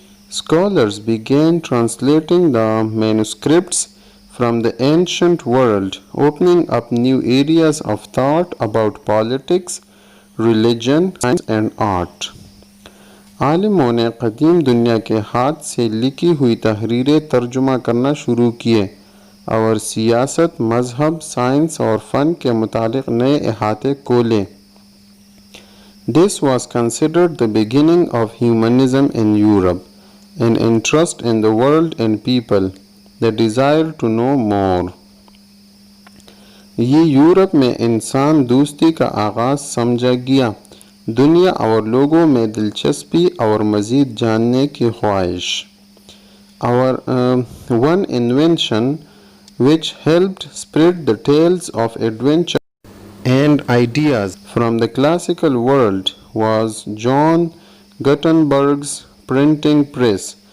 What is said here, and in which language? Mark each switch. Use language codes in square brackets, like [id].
[en] Scholars began translating the manuscripts from the ancient world, opening up new areas of thought about politics, religion, science and art. [ur] عالموں نے قدیم دنیا کے ہاتھ سے لکھی ہوئی تحریریں ترجمہ کرنا شروع کیے اور سیاست، مذہب، سائنس اور فن کے متعلق نئے احاطے کھولے. [en] This was considered the beginning of humanism in Europe, an interest in the world and people, the desire to know more. [ur] یہ یورپ میں انسان دوستی کا آغاز سمجھا گیا، دنیا اور لوگوں میں دلچسپی اور مزید جاننے کی خواہش. [en] One invention which helped spread the tales of adventure and ideas from the classical world was John Gutenberg's printing press.